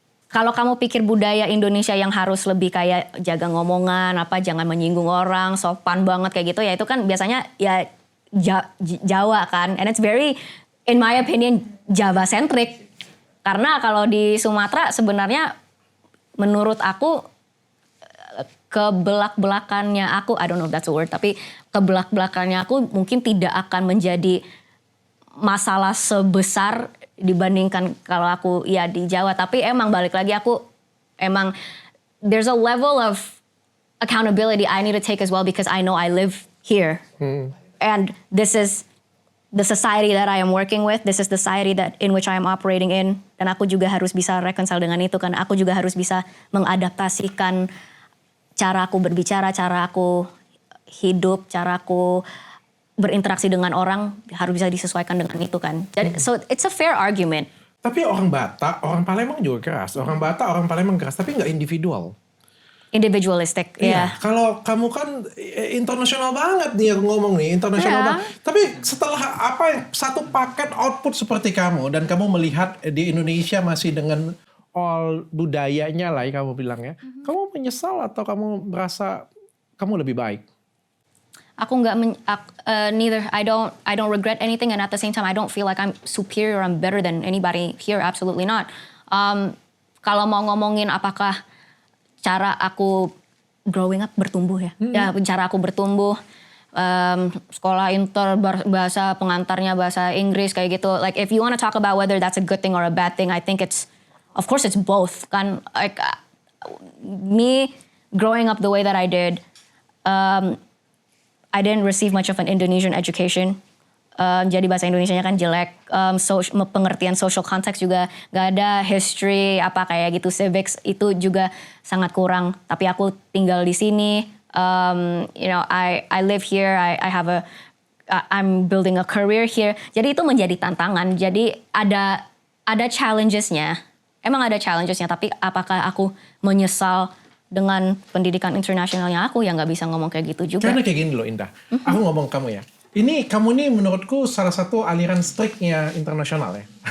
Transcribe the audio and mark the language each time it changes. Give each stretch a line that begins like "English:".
Indonesian: kalau kamu pikir budaya Indonesia yang harus lebih kayak jaga ngomongan, apa jangan menyinggung orang, sopan banget kayak gitu, ya itu kan biasanya ya Jawa kan.
English: And it's very, in my opinion, Java centric.
Indonesian: Karena kalau di Sumatera sebenarnya menurut aku kebelak-belakannya aku,
English: I don't know if that's a word,
Indonesian: tapi kebelak-belakannya aku mungkin tidak akan menjadi masalah sebesar dibandingkan kalau aku ya di Jawa. Tapi emang balik lagi aku emang
English: there's a level of accountability I need to take as well because I know I live here. And this is the society that I am working with. This is the society that in which I am operating in.
Indonesian: Dan aku juga harus bisa reconcile dengan itu kan. Aku juga harus bisa mengadaptasikan cara aku berbicara, cara aku hidup, cara aku berinteraksi dengan orang harus bisa disesuaikan dengan itu kan.
English: Jadi so it's a fair argument.
Indonesian: Tapi orang Batak, orang Palembang juga keras. Orang Batak, orang Palembang keras, tapi nggak individual.
English: Individualistic,
Indonesian: Iya. Kalau kamu kan internasional banget nih aku ngomong nih, internasional banget. Tapi setelah satu paket output seperti kamu dan kamu melihat di Indonesia masih dengan all budayanya lah ya kamu bilang ya. Kamu menyesal atau kamu merasa kamu lebih baik? Aku nggak neither.
English: I don't regret anything, and at the same time I don't feel like I'm superior or I'm better than anybody here. Absolutely not.
Indonesian: Kalau mau ngomongin apakah cara aku
English: growing up
Indonesian: bertumbuh ya, ya cara aku bertumbuh, sekolah inter bahasa pengantarnya bahasa Inggris kayak gitu.
English: Like if you want to talk about whether that's a good thing or a bad thing, I think of course it's both kan. Like me growing up the way that I did. I didn't receive much of an Indonesian education.
Indonesian: Jadi bahasa Indonesianya kan jelek. Pengertian social context juga gak ada. History apa kayak gitu, civics itu juga sangat kurang. Tapi aku tinggal di sini.
English: I live here. I'm building a career here.
Indonesian: Jadi itu menjadi tantangan. Jadi ada challengesnya. Emang ada challengesnya. Tapi apakah aku menyesal dengan pendidikan internasionalnya aku yang nggak bisa ngomong kayak gitu juga. Karena kayak gini loh Indah, aku ngomong kamu ya. Kamu nih menurutku salah satu aliran striknya internasional ya.